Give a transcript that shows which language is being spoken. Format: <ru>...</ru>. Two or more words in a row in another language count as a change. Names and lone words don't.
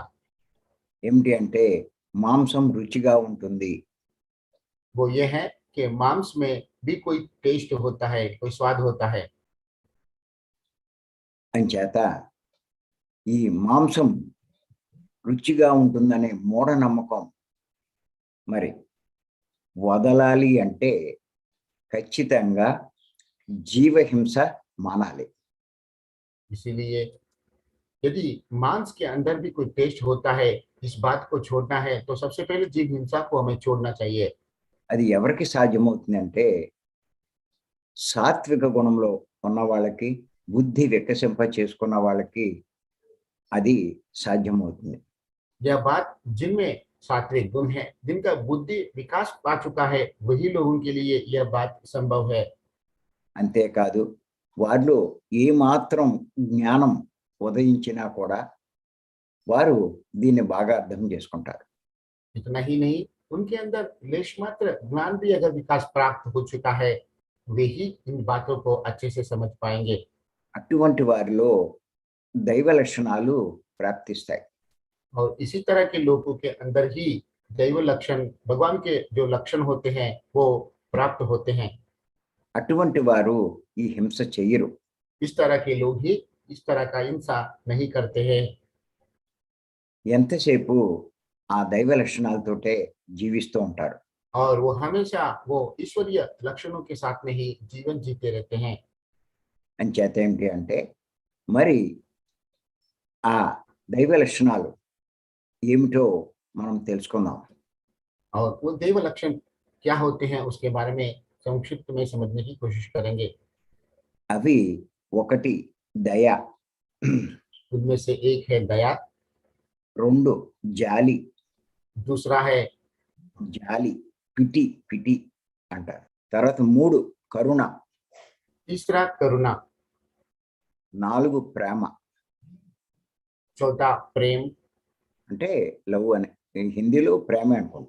<te>ఏమిటి అంటే మాంసం రుచిగా ఉంటుంది,</te> <hi>वो ये है कि मांस में भी कोई टेस्ट होता है, कोई स्वाद होता है।</hi> <te>అంచేత ఈ మాంసం రుచిగా ఉంటుందనే మూఢనమ్మకం మరి వదలాలి అంటే ఖచ్చితంగా జీవహింస మానాలి.</te> <hi>इसीलिए यदि मांस के अंदर भी कोई टेस्ट होता है, इस बात को छोड़ना है तो सबसे पहले जीव हिंसा को हमें छोड़ना चाहिए।</hi> <te>అది ఎవరికి సాధ్యమవుతుందంటే సాత్విక గుణంలో ఉన్న వాళ్ళకి, బుద్ధి వికసింప చేసుకున్న వాళ్ళకి అది సాధ్యమవుతుంది.</te> <hi>यह बात जिनमें सात्विक गुण है, जिनका बुद्धि विकास पा चुका है, वही लोगों के लिए यह बात संभव है।</hi> <te>అంతేకాదు వారిలో ఏమాత్రం జ్ఞానం ఉదయించినా కూడా వారు దీన్ని బాగా అర్థం చేసుకుంటారు.</te> <hi>इतना ही नहीं, उनके अंदर लेश मात्र ज्ञान भी अगर विकास प्राप्त हो चुका है, वे ही इन बातों को अच्छे से समझ पाएंगे।</hi> <te>అటువంటి వారిలో దైవ లక్షణాలు ప్రాప్తిస్తాయి.</te> <hi>और इसी तरह के लोगों के अंदर ही दैव लक्षण, भगवान के जो लक्षण होते हैं वो प्राप्त होते हैं।</hi> <te>అటువంటి వారు ఈ హింస చెయ్యరు.</te> <hi>इस तरह के लोग ही इस तरह का हिंसा नहीं करते हैं।</hi> <te>ఎంతసేపు ఆ దైవ లక్షణాలతోటే జీవిస్తూ ఉంటారు.</te> <hi>और वो हमेशा वो ईश्वरीय लक्षणों के साथ में ही जीवन जीते रहते हैं।</hi> <te>అంచేత ఏమిటి అంటే మరి ఆ దైవ లక్షణాలు ఏమిటో మనం తెలుసుకుందాం.</te> <hi>और वो दैव लक्षण क्या होते हैं उसके बारे में संक्षिप्त में समझने की कोशिश करेंगे।</hi> <te>అవి ఒకటి దయ,</te> <hi>उनमें से एक है दया,</hi> <te>రెండు జాలి,</te> <hi>दूसरा है</hi> <te>జాలి</te> <en>pity pity</en> <te>అంటారు. తర్వాత మూడు కరుణ,</te> <hi>तीसरा करुणा,</hi> <te>నాలుగు ప్రేమ</te> <hi>चौथा प्रेम,</hi> <te>అంటే లవ్ అని హిందీలో ప్రేమ అనుకుంటా.</te>